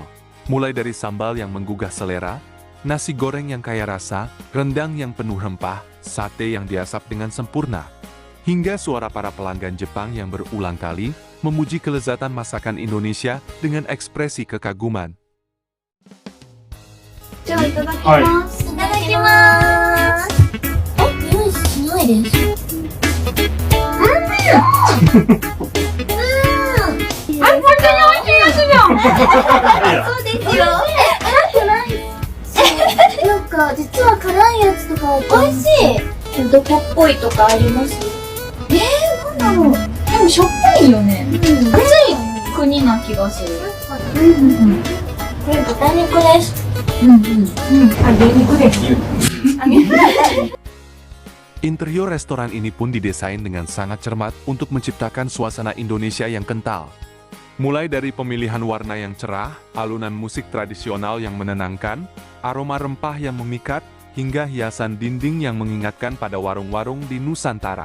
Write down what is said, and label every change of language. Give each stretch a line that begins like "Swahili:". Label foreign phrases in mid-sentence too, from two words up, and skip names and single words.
Indonesian: Mulai dari sambal yang menggugah selera, nasi goreng yang kaya rasa, rendang yang penuh rempah, sate yang diasap dengan sempurna, hingga suara para pelanggan Jepang yang berulang kali memuji kelezatan masakan Indonesia dengan ekspresi kekaguman.
Japanese: じゃあいただきます。いただきます。あ、匂いしないです。あ、本当に美味しいやつじゃん。そうですよ。辛くない。なんか実は辛いやつとか美味しい。どこっぽいとかあります？なんだろう。でもしょっぱいよね。暑い国な気がする。これ豚肉です。
Indonesian: Interior restoran ini pun didesain dengan sangat cermat untuk menciptakan suasana Indonesia yang kental. Mulai dari pemilihan warna yang cerah, alunan musik tradisional yang menenangkan, aroma rempah yang memikat, hingga hiasan dinding yang mengingatkan pada warung-warung di Nusantara.